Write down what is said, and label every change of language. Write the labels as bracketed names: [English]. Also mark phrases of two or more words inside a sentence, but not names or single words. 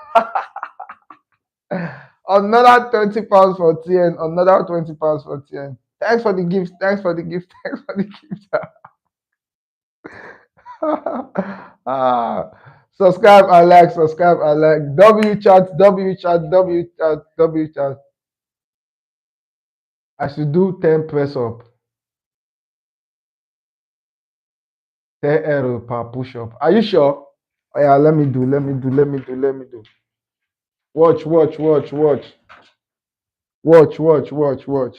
[English] Another £20 for TN, another £20 for TN. Thanks for the gift. Thanks for the gift. Thanks for the gift. ah, subscribe and like. Subscribe and like. W chat, W chat, W chat, W chat. I should do 10 press up, 10 arrow per push up. Are you sure? Oh, yeah, let me do. Watch, watch, watch, watch, watch.